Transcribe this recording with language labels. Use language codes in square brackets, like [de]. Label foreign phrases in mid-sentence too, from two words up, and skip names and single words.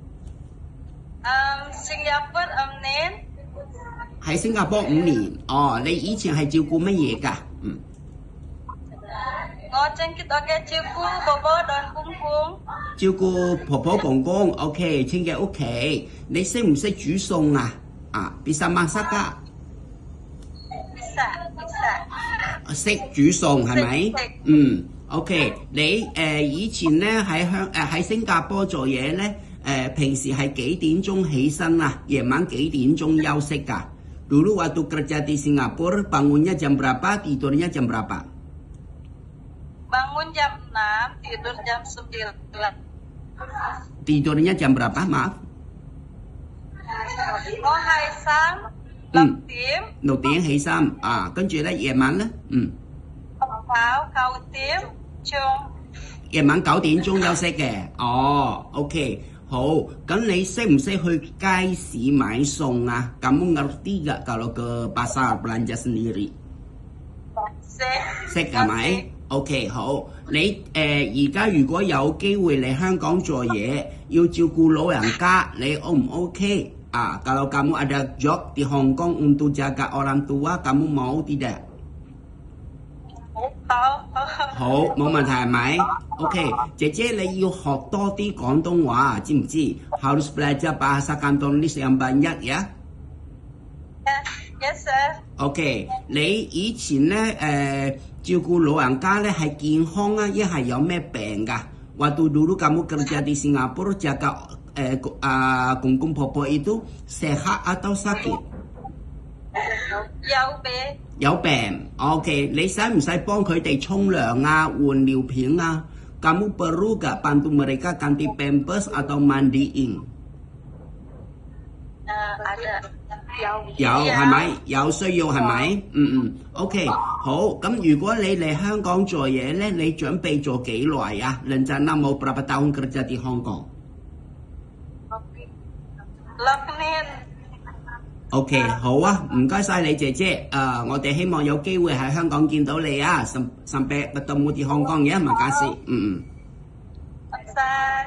[yue] 新加坡5年。喺新加坡5年。哦，你以前係照顧乜嘢㗎？我正結我嘅照顧婆婆同公公。照顧婆婆公公 ，OK， 清潔屋企。你識唔識煮餸啊？ [id] bisa masak [yue] 㗎？識煮餸係咪？OK， 你以前咧喺新加坡做嘢咧，平時係幾點鐘起身啊？夜晚幾點鐘休息㗎 [id] ？Dulu waktu kerja di Singapura bangunnya jam berapa, tidurnya jam berapa? Bangun jam 6, tidur jam 9. Tidurnya jam berapa, maaf? [yue] 我係6點。 6點起身跟住咧夜晚咧 9點鐘。夜晚9點鐘休息嘅。OK， 好。咁你識唔識去街市買餸啊 [id] ？Kamu ngerti gak kalau ke pasar belanja sendiri？ [yue] 識係咪？OK， 好。你而家如果有機會嚟香港做嘢，要照顧老人家，你 O 唔 OK？ [id] Kalau kamu ada job di Hong Kong untuk jaga orang tua, kamu mau tidak？ [yue] 好，冇問題係咪 ？OK， 姐姐你要學多啲廣東話，知唔知 ？ [id] Harus belajar bahasa Kantonis yang banyak ya。 [en] Yes sir。 [yue] OK， 你以前咧照顧老人家咧係健康啊，一係有咩病㗎 ？ [id] Waktu dulu kamu kerja di Singapura jaga [yue] 公公婆婆 [id] itu sehat atau sakit？ [yue] 有病。OK， 你使唔使幫佢哋沖涼啊、換尿片啊 ？ [id] Kamu perlu gak bantu mereka ganti pampers atau mandiin？ [yue] 有係咪？有需要係咪？OK， 好。咁如果你嚟香港做嘢咧，你準備做幾耐啊 ？ [id] Rencana mau berapa tahun kerja di Hong Kong？ [yue] 6 年。 OK， 好啊，唔該晒你姐姐。我哋希望有機會喺香港見到你啊。 [id] Sampai bertemu di Hong Kong ya，makasih。